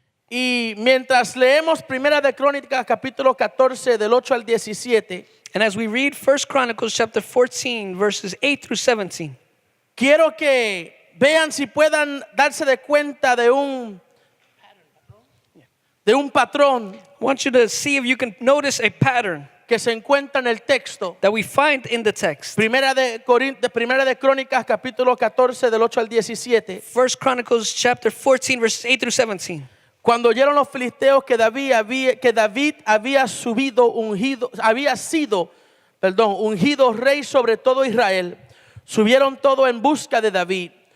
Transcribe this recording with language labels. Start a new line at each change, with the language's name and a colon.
Spanish: Y mientras leemos Primera de Crónicas capítulo 14 del 8 al 17,
English: And as we read 1 Chronicles chapter 14, verses 8 through 17,
Spanish: quiero que vean si puedan darse de cuenta de un patrón
English: I want you to see if you can notice a pattern
Spanish: que se encuentra en el texto.
English: that we find in the text.
Spanish: Primera de Crónicas capítulo 14 del 8 al 17.
English: 1 Chronicles chapter 14, verses 8 through 17.
Spanish: Cuando oyeron los filisteos que David había sido ungido rey sobre todo Israel, subieron todos en busca de David.